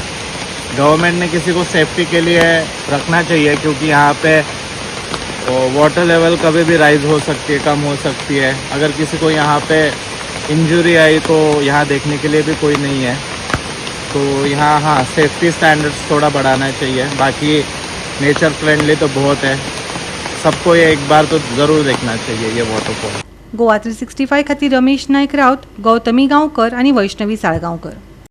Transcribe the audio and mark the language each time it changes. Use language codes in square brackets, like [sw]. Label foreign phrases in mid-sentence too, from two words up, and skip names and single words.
[hi] गवर्नमेंट ने किसी को सेफ्टी के लिए रखना चाहिए क्योंकि यहाँ पे [en] water level [hi] कभी भी राइज हो सकती है, कम हो सकती है। अगर किसी को यहाँ पे इंजरी आई तो यहाँ देखने के लिए भी कोई नहीं है। तो यहाँ हाँ [en] safety standards [hi] थोड़ा बढ़ाना चाहिए। बाकी [en] nature friendly [hi] तो बहुत है, सबको ये एक बार तो ज़रूर देखना चाहिए ये वाटरफॉल। [kok] गोवा 365 खातीर रमेश नायक रावत, गौतमी गांवकर आनी वैष्णवी साळगांवकर।